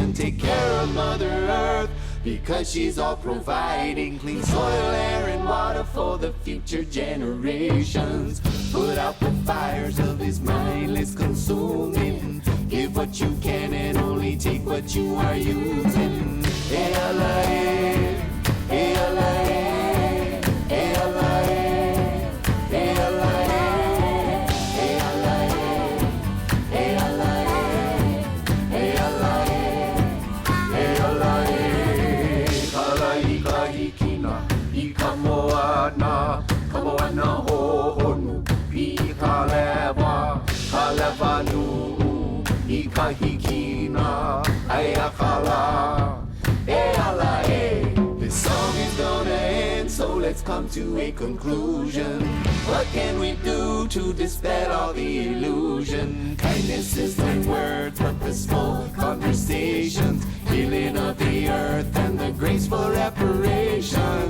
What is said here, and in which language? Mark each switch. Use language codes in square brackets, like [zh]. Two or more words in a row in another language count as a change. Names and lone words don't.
[en] Take care of Mother Earth because she's all providing clean soil, air, and water for the future generations. Put out the fires of this mindless consuming. Give what you can and only take what you are using. Hey, Allah, hey, hey, Allah, hey, hey, Allah, hey, hey, Allah, hey, Allah, hey, Allah, hey, Allah, hey, Allah, hey. [haw] Kala ika hikina, ika moana, kamoana hohonu, ika lewa, kalewa nu, ika hikina, ayakala. [en] Hey, Allah, hey. This song is gonna end, so let's come to a conclusion. What can we do to dispel all the illusion? Kindness is the word, purposeful conversations, healing of the earth and the graceful reparations.